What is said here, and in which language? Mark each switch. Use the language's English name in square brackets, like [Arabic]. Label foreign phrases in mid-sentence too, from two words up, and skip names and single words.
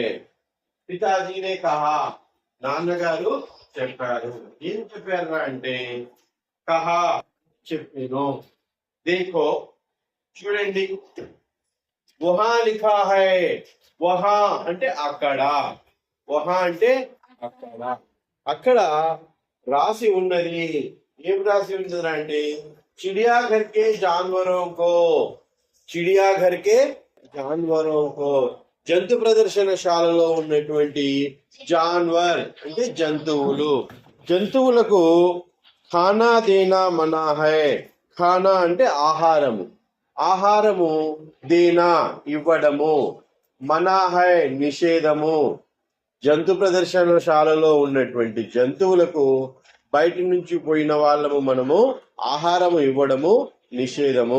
[Hindi] पिताजी ने कहा, [Telugu] నాన్నగారు చెప్పారు. ఏం చెప్పారు అంటే కహా చెప్పాను. దేఖో చూడండి, [Hindi] वहाँ लिखा है. [Telugu] వహా అంటే అక్కడ, వహా అంటే అక్కడ. అక్కడ రాసి ఉన్నది. ఏం రాసి ఉన్నది అంటే [Hindi] चिड़ियाघर के जानवरों को. चिड़ियाघर के जानवरों को [Telugu] జంతు ప్రదర్శనశాలలో ఉన్నటువంటి జాన్వర్ అంటే జంతువులు. [Hindi] జంతువులకు खाना देना मना है. [Telugu] ఖానా అంటే ఆహారము. ఆహారము దేనా ఇవ్వడము, [Hindi] मना है [Telugu] నిషేధము. జంతు ప్రదర్శనశాలలో ఉన్నటువంటి జంతువులకు బయట నుంచి పోయిన వాళ్ళము మనము ఆహారము ఇవ్వడము నిషేధము.